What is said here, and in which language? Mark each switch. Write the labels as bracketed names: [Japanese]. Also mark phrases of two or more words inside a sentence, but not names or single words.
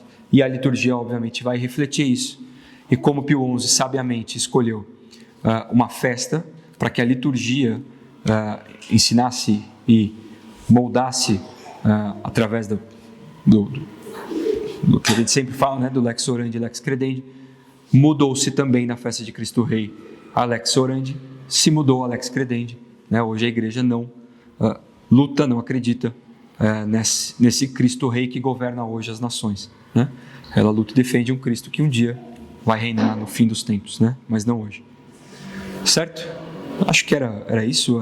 [Portuguese] E a liturgia obviamente vai refletir isso. E como Pio XI sabiamente escolheu uma festa para que a liturgia ensinasse e moldasse através do que a gente sempre fala, né, do [Latin] lex orandi [Portuguese] e [Latin] lex credendi, [Portuguese] mudou-se também na festa de Cristo Rei a [Latin] lex orandi, [Portuguese] se mudou a [Latin] lex credendi, [Portuguese] né? Hoje a igreja não luta, não acredita nesse Cristo Rei que governa hoje as nações, né? Ela luta e defende um Cristo que um dia vai reinar no fim dos tempos, né? Mas não hoje. Certo? Acho que era isso.